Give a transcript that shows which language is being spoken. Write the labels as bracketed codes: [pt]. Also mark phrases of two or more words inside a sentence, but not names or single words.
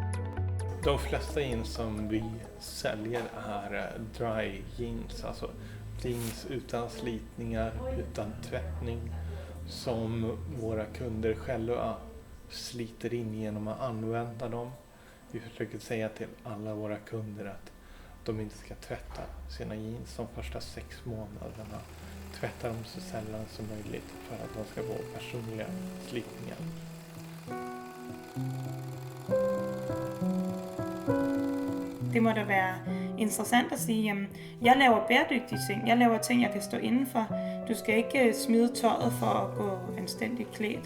[sv] De flesta jeans som vi säljer är dry jeans, alltså jeans utan slitningar, utan tvättning, som våra kunder själva sliter in genom att använda dem. Vi försöker säga till alla våra kunder att de inte ska tvätta sina jeans de första 6 månaderna. Tvätta dem så sällan som möjligt för att de ska få personliga slitningar. [da] Det må da være interessant at sige, jamen, jeg laver bæredygtige ting. Jeg laver ting, jeg kan stå indenfor. Du skal ikke smide tøjet for at gå anstændigt klædt.